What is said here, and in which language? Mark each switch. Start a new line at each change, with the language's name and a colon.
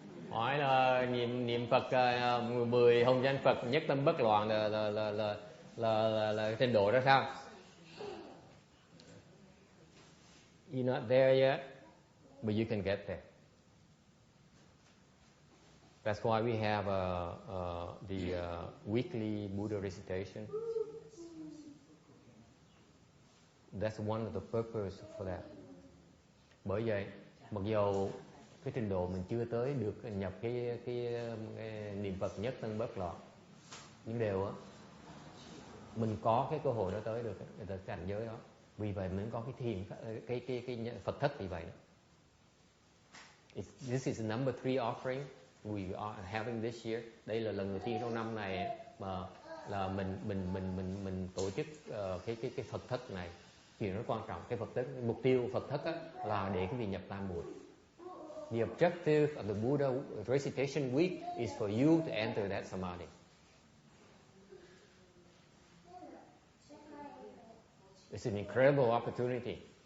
Vietnamese: Hỏi là niệm Phật 10 hồng danh Phật nhất tâm bất loạn là trình độ ra sao?
English: You're not there yet, but you can get there. That's why we have the weekly Buddha recitation. That's one of the purpose for that.
Vietnamese: Bởi vậy, mặc dầu cái trình độ mình chưa tới được nhập cái niệm Phật nhất tâm bất loạn, nhưng đều á mình có cái cơ hội đó tới được cái cảnh giới đó. Vì vậy mình có cái thiền cái Phật thất vì vậy đó.
English: This is the number 3 offering we are having this year.
Vietnamese: Đây là lần đầu tiên trong năm này mà là mình tổ chức cái Phật thất này. Chuyện rất quan trọng. Cái Phật thất, mục tiêu Phật thất á, là để cái vị nhập tam muội.
English: The objective of the Buddha recitation week is for you to enter that samadhi. It's an incredible opportunity.